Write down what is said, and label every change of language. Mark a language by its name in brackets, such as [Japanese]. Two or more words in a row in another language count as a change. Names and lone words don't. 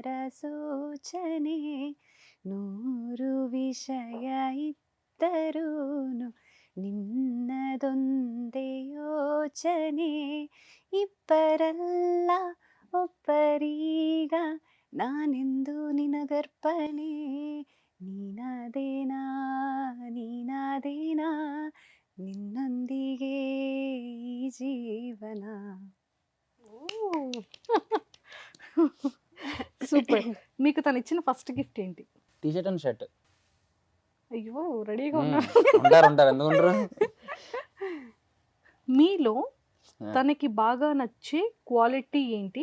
[Kannada] ಸೂಚನೆ, ನೂರು ವಿಷಯ ಇದ್ದರೂನು ನಿನ್ನದೊಂದೇ ಯೋಚನೆ, ಇಬ್ಬರಲ್ಲ ಒಬ್ಬರೀಗ ನಾನೆಂದು ನಿನಗರ್ಪಣೆ, ನೀನಾದೇನಾ ನೀನಾದೇನಾ ನಿನ್ನೊಂದಿಗೆ ಈ ಜೀವನ. [Telugu] సూపర్. మీకు తను ఇచ్చిన [English] first gift [Telugu] ఏంటి? [English] T-shirt and shirt. [Telugu] అయ్యో రెడీగా ఉన్నారు. ఉంటారు ఎందుకు ఉండరు. మీలో తనకి బాగా నచ్చే క్వాలిటీ ఏంటి?